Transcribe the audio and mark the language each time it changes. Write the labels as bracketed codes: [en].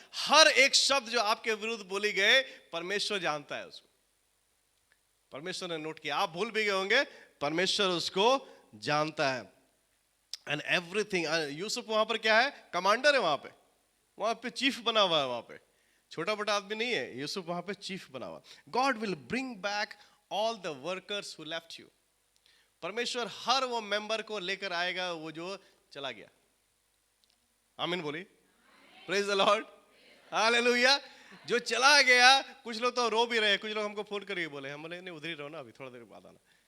[hi] हर एक शब्द जो आपके विरुद्ध बोली गए, परमेश्वर जानता है उसको. परमेश्वर ने नोट किया. आप भूल भी गए होंगे, परमेश्वर उसको जानता है. [en] And everything. [hi] यूसुफ वहां पर क्या है? कमांडर है. वहां पे चीफ बना हुआ है. वहां पे छोटा बड़ा आदमी नहीं है. यूसुफ वहां पे चीफ बना हुआ. [en] God will bring back all the workers who left you. [hi] परमेश्वर हर वो मेंबर को लेकर आएगा वो जो चला गया. आमीन बोली. [en] Praise the Lord. [hi] हालेलुया. जो चला गया, कुछ लोग तो रो भी रहे, कुछ लोग हमको फोन करके बोले, हम बोले नहीं उधर ही रहो ना, अभी थोड़ा देर बाद आना.